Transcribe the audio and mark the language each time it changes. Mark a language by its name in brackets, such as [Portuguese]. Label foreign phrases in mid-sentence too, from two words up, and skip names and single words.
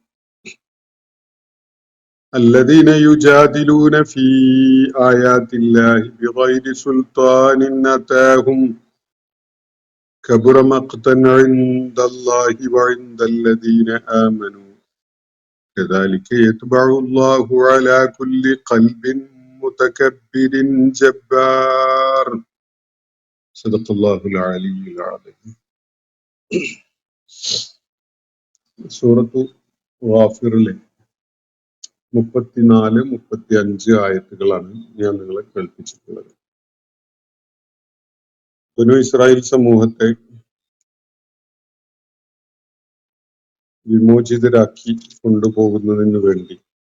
[Arabic] الذين يجادلون في آيات الله بغير سلطان أتاهم كبر مقتا عند الله وعند الذين آمنوا كذلك يطبع الله على كل قلب متكبر جبار. صدق الله العلي العظيم. [Malayalam] സൂറത്തു ഗാഫിറിലെ 34-35 ആയത്തുകളാണ് ഞാൻ നിങ്ങളെ കേൾപ്പിച്ചിട്ടുള്ളത്. ബനൂ ഇസ്രായേൽ സമൂഹത്തെ വിമോചിതരാക്കി കൊണ്ടുപോകുന്നതിന് വേണ്ടി